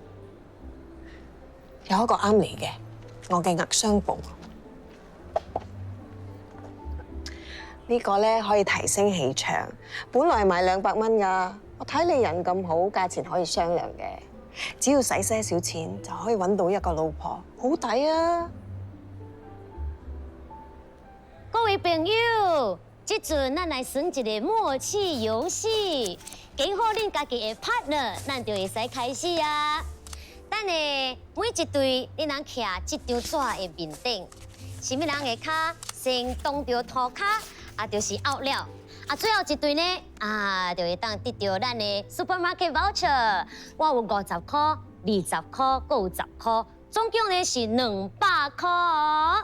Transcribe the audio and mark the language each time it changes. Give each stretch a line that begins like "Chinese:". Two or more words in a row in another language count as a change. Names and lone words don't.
Cantonese: 有一個啱你嘅，我嘅額雙寶。呢個咧可以提升氣場，本來賣200蚊㗎，我睇你人咁好，價錢可以商量嘅。只要使些少錢就可以揾到一個老婆，好抵啊！
Min Nan Chinese: 各位朋友，这阵咱来耍一个默契游戏，揀好恁家己的 partner， 咱就會使開始啊。等下每一隊你人徛這張紙的面頂，什麼人的腳先動到塗骹，就是 out 了。最後一隊呢，就會當得到咱的
English: supermarket voucher，
Min Nan Chinese: 我有50塊、20塊，還有10塊，總共呢是200塊。